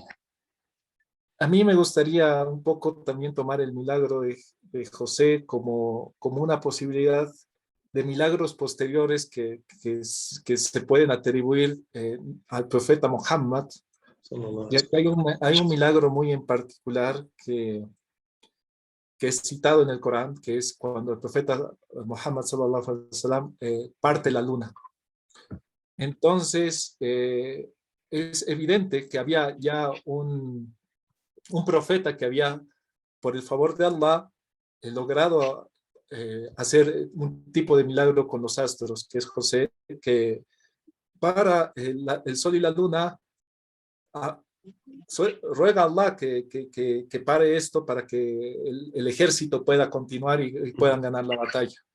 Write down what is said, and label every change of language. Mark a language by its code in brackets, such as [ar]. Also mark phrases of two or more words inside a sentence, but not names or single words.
[es] A mí me gustaría un poco también tomar el milagro de José como una posibilidad de milagros posteriores que se pueden atribuir al profeta Muhammad, ya que hay un milagro muy en particular que es citado en el Corán, que es cuando el profeta Muhammad [ar] صلى الله عليه وسلم [es] parte la luna. Entonces, es evidente que había ya un profeta que había, por el favor de Allah, logrado hacer un tipo de milagro con los astros, que es José, que para el sol y la luna, ruega a Allah que pare esto para que el ejército pueda continuar y puedan ganar la batalla.